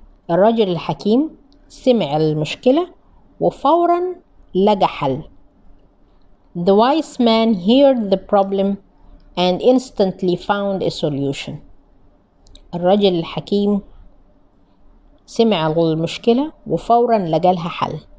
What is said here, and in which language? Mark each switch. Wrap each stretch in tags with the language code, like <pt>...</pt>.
<ar>الرجل الحكيم سمع المشكلة وفورا لقى حل.</ar> <en>The wise man heard the problem and instantly found a solution.</en> <ar>الرجل الحكيم سمع المشكلة وفورا لقى لها حل.</ar>